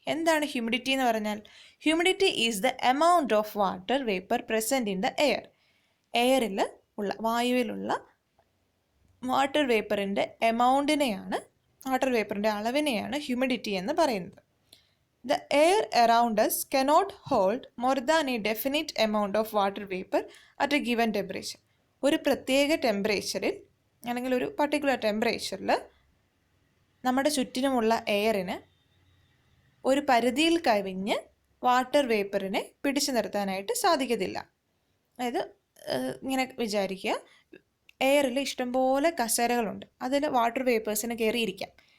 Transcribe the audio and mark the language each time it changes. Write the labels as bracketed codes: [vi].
[ml] എന്താണ് ഹ്യൂമിഡിറ്റി എന്ന് പറഞ്ഞാൽ? [en] Humidity is the amount of water vapour present in the air. [ml] എയറിൽ ഉള്ള വായുവിലുള്ള വാട്ടർ വേപ്പറിൻ്റെ എമൗണ്ടിനെയാണ്, വാട്ടർ വേപ്പറിൻ്റെ അളവിനെയാണ് ഹ്യൂമിഡിറ്റി എന്ന് പറയുന്നത്. [en] The air around us cannot hold more than a definite amount of water vapor at a given temperature. [ml] ഒരു പ്രത്യേക ടെമ്പറേച്ചറിൽ അല്ലെങ്കിൽ ഒരു particular ടെമ്പറേച്ചറിൽ നമ്മുടെ ചുറ്റിനുമുള്ള എയറിന് ഒരു പരിധിയിൽ കവിഞ്ഞ് വാട്ടർ വേപ്പറിനെ പിടിച്ചു നിർത്താനായിട്ട് സാധിക്കത്തില്ല. അതായത് ഇങ്ങനെ വിചാരിക്കുക, എയറിൽ ഇഷ്ടംപോലെ കസേരകളുണ്ട്, അതിൽ വാട്ടർ വേപ്പേഴ്സിന് കയറിയിരിക്കാം.